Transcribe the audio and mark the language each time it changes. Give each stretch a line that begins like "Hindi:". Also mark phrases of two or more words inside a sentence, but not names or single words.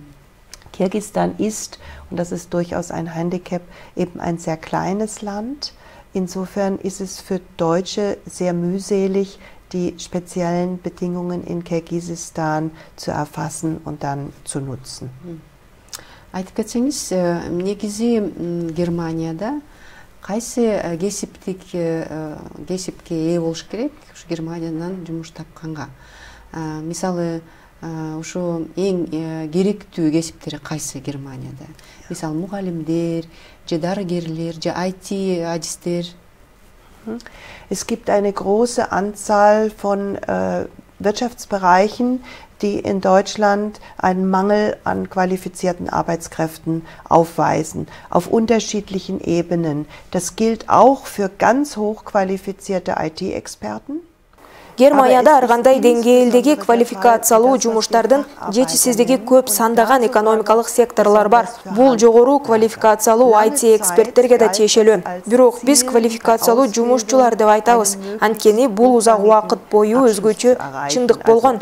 German: Kirgisistan ist, und das ist durchaus ein Handicap, eben ein sehr kleines Land. Insofern ist es für Deutsche sehr mühselig, die speziellen Bedingungen in Kirgisistan zu erfassen und dann zu nutzen.
Kyrgyz: Айтып кетсеңиз, негизи Германияда кайсы кесипке ээ болуш керек ушу Германиядан жумуш тапканга? Мисалы, ушу эң керектүү кесиптери кайсы Германияда? Мисалы, мугалимдер, же дарыгерлер, же IT-адистер?
German: Es gibt eine große Anzahl von Wirtschaftsbereichen, die in Deutschland einen Mangel an qualifizierten Arbeitskräften aufweisen, auf unterschiedlichen Ebenen. Das gilt auch für ganz hochqualifizierte IT-Experten.
Kyrgyz: Германияда ар кандай деңгээлдеги квалификациялуу жумуштардын жетишсиздиги көп сандаган экономикалык секторлор бар. Бул жогору квалификациялуу IT эксперттерге да тиешелүү. Бирок биз квалификациялуу жумушчулар деп айтабыз. Анткени бул узак убакыт бою өзгөчө чындык болгон.